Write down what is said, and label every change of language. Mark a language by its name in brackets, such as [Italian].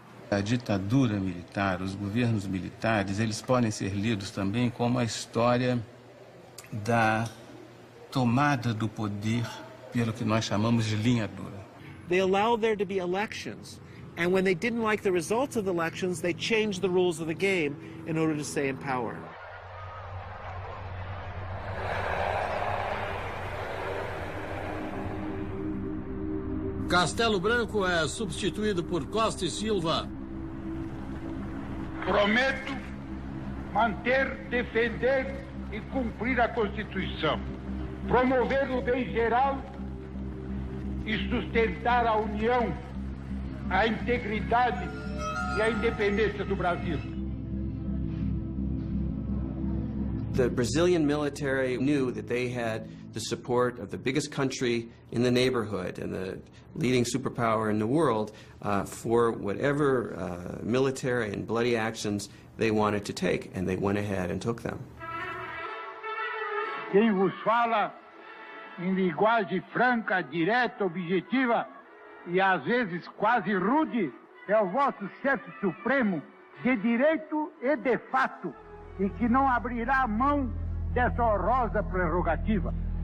[Portuguese] A ditadura militar, os governos militares, eles podem ser lidos também como a história da tomada do poder pelo que nós chamamos de linha dura. [English] They allowed there to be elections, and when they didn't like the results of the elections, they changed the rules of the game in order to stay in power. [Portuguese] Castelo Branco é substituído por Costa e Silva. Prometo manter, defender e cumprir a Constituição, promover o bem geral e sustentar a união, a integridade e a independência do Brasil. [English] The Brazilian military knew that they had the support of the biggest country in the neighborhood and the leading superpower in the world for whatever military and bloody actions they wanted to take, and they went ahead and took them. [Portuguese] Quem vos fala em linguagem franca, direta, objetiva e às vezes quase rude é o vosso chefe supremo de direito e de fato, e que não abrirá mão dessa honrosa prerrogativa.